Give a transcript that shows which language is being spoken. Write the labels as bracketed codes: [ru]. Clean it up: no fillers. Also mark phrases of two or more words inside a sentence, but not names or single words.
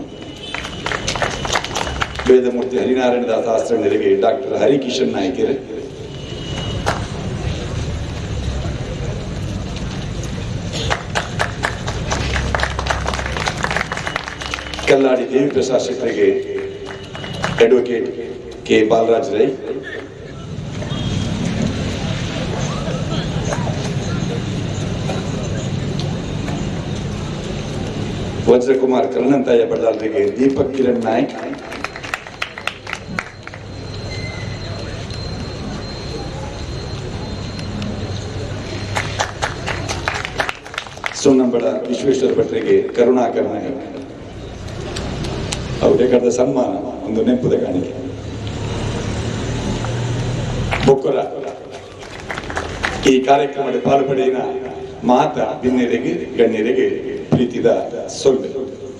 [tcy] ವೇದಮೂರ್ತಿ ಹರಿನಾರಾಯಣ ದಾಸ ಆಶ್ರಮರಿಗೆ ಡಾಕ್ಟರ್ ಹರಿಕಿಶನ್ ನಾಯ್ಕರ್ ಕಲ್ಲಾಡಿ ದೇವಿ ಪ್ರಸಾದ್ ಶೆಟ್ಟರಿಗೆ ಅಡ್ವೊಕೇಟ್ ಕೆ ಬಾಲರಾಜ್ ರೈ ವಜ್ರಕುಮಾರ್ ಕರ್ಣಂತಾಯ ಬಳ್ಳಾರಿಗೆ ದೀಪಕ್ ಕಿರಣ್ ನಾಯ್ಕ್ ಸುಣ್ಣಂಬಳ ವಿಶ್ವೇಶ್ವರ ಭಟ್ರಿಗೆ ಕರುಣಾಕರ್ ನಾಯ್ಕ್ ಅವರಿಗೆ ಕರೆದ ಸನ್ಮಾನ ಒಂದು ನೆಂಪುದ ಕಾಣಿಕೆ. ಬೊಕ್ಕರ ಈ ಕಾರ್ಯಕ್ರಮದ ಪಾಲ್ಪಡೆಯಿನ ಮಾತ ಭಿನ್ನರಿಗೆ ಗಣ್ಯರಿಗೆ ಪ್ರೀತಿದ ಸೊಲ್ಲೆ.